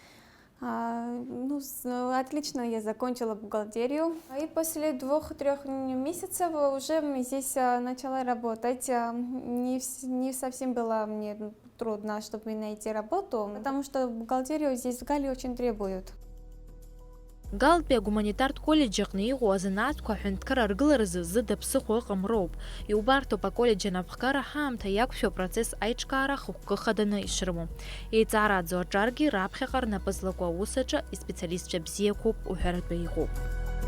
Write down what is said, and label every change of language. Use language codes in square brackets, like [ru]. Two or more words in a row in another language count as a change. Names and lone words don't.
[ru] Отлично, я закончила бухгалтерию. И после 2-3 месяцев уже здесь начала работать. Не совсем было мне трудно, чтобы найти работу, потому что бухгалтерию здесь в Галлии очень требуют. [ab] Галтәи агуманитартә колледж аҟны иҟоу азанааҭқәа аҳәынҭқар аргыларазы зыда ԥсыхәа ыҟам роуп. Иубарҭоуп аколледж анапхгара ҳаамҭа иақәшәо апроцесс аиҿкаара хықәкы хаданы ишрымоу. Еиҵаараӡоу аҿаргьы раԥхьаҟа рнапы злаку аус аҿы испециалистцәа бзиақәоуп уҳәаратәы иҟоуп.